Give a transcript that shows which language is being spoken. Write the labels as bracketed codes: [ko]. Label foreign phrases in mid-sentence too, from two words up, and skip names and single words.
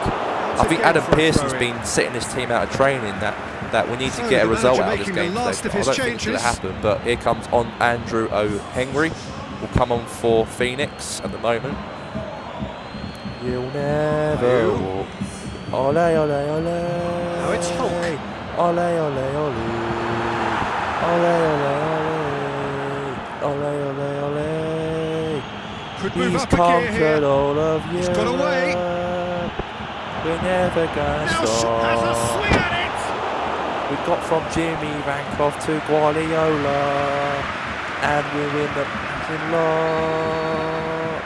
[en] I think Adam Pearson's been setting his team out of training that we need to get a result out of this game today. I don't think it's going to happen, but here comes on Andrew O'Henry. Will come on for Phoenix at the moment. You'll never walk. Ole, ole, ole. Now it's Hulk. Ole, ole, ole. Ole, ole, ole. Ole, ole, ole. He's conquered all of Europe. He's got away. We're never gonna stop. Has a swing at it. We got from Jimmy Vankov to Guardiola, and we win the lots.